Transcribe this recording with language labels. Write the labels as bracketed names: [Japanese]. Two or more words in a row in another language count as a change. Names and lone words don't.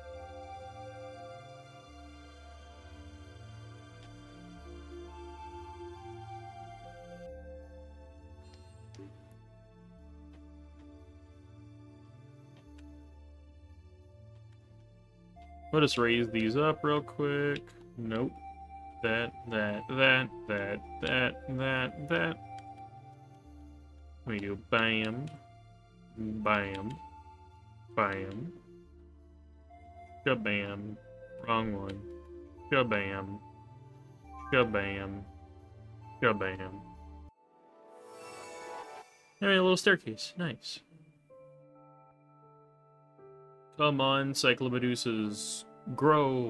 [English] Let us raise these up real quick. Nope. That. We do bam, bam, bam, shabam. Wrong one. Shabam, shabam, shabam. Alright, a little staircase. Nice. Come on, Cyclomedusas. Grow.